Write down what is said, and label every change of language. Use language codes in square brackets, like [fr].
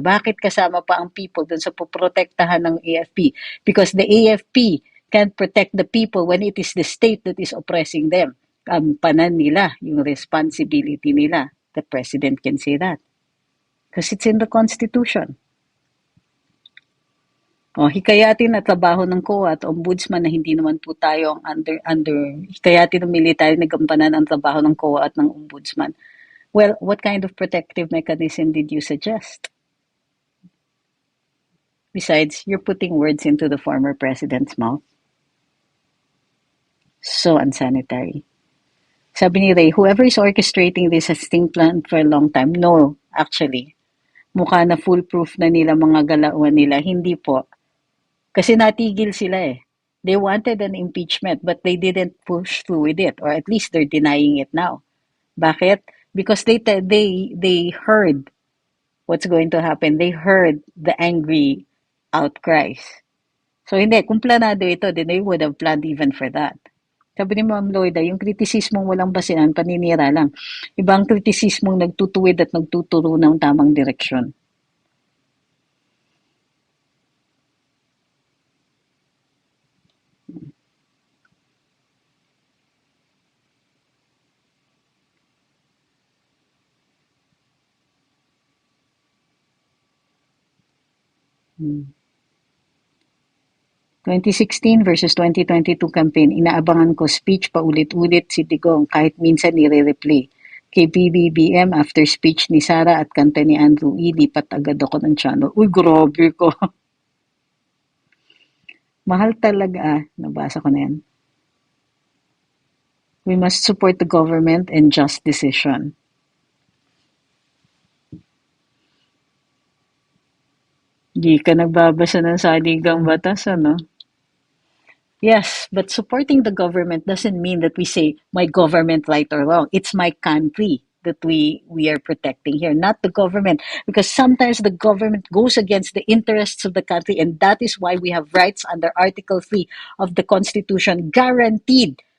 [tl] Bakit kasama pa ang people dun sa poprotektahan ng AFP? [en] Because the AFP can't protect the people when it is the state that is oppressing them. [tl] Ang panan nila, yung responsibility nila. [en] The president can say that. Because it's in the Constitution. [tl] Hikayatin na trabaho ng COA at ombudsman na hindi naman po tayo ang hikayatin ng military na gampanan ang trabaho ng COA at ng ombudsman. [en] Well, what kind of protective mechanism did you suggest? Besides, you're putting words into the former president's mouth. So unsanitary. [tl] Sabi ni Ray, [en] whoever is orchestrating this has been planned for a long time. No, actually. [tl] Mukha na foolproof na nila mga galawan nila. Hindi po. Kasi natigil sila eh. [en] They wanted an impeachment but they didn't push through with it, or at least they're denying it now. [tl] Bakit? [en] Because they heard what's going to happen. They heard the angry outcries. So [tl] hindi, kung planado ito, [en] then they would have planned even for that. [tl] Sabi ni Ma'am Lloyda, yung kritisismong walang basihan, paninira lang. Ibang kritisismong nagtutuwid at nagtuturo ng tamang direksyon. Hmm. 2016 versus 2022 campaign, inaabangan ko speech paulit-ulit si Digong kahit minsan nire-replay. Kay BBBM after speech ni Sara at kanta ni Andrew E, lipat agad ako ng channel. Uy, grabe ko. Mahal talaga, nabasa ko na yan. [en] We must support the government and just decision. [tl] Di ka nagbabasa ng saligang batas, ano? [en] Yes, but supporting the government doesn't mean that we say my government right or wrong. It's my country that we are protecting here, not the government. Because sometimes the government goes against the interests of the country, and that is why we have rights under Article 3 of the Constitution guaranteed.